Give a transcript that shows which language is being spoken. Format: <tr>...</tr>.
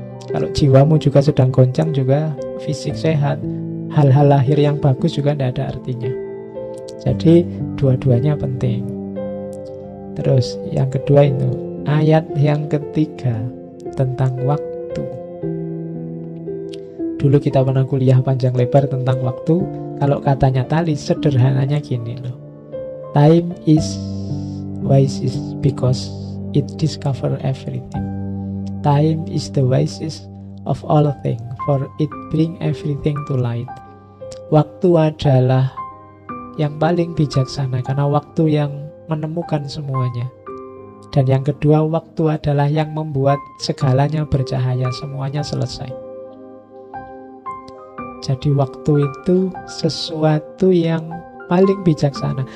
<id>Kalau jiwamu juga sedang goncang, juga fisik sehat, hal-hal lahir yang bagus juga tidak ada artinya. Jadi dua-duanya penting. Terus yang kedua itu ayat yang ketiga tentang waktu. Dulu kita pernah kuliah panjang lebar tentang waktu. Kalau katanya Thales, sederhananya gini loh.</id> <en>Time is wisest because it discover everything. Time is the wisest of all things, for it bring everything to light.</en> <id>Waktu adalah yang paling bijaksana, karena waktu yang menemukan semuanya. Dan yang kedua, waktu adalah yang membuat segalanya bercahaya, semuanya selesai. Jadi waktu itu sesuatu yang paling bijaksana.</id>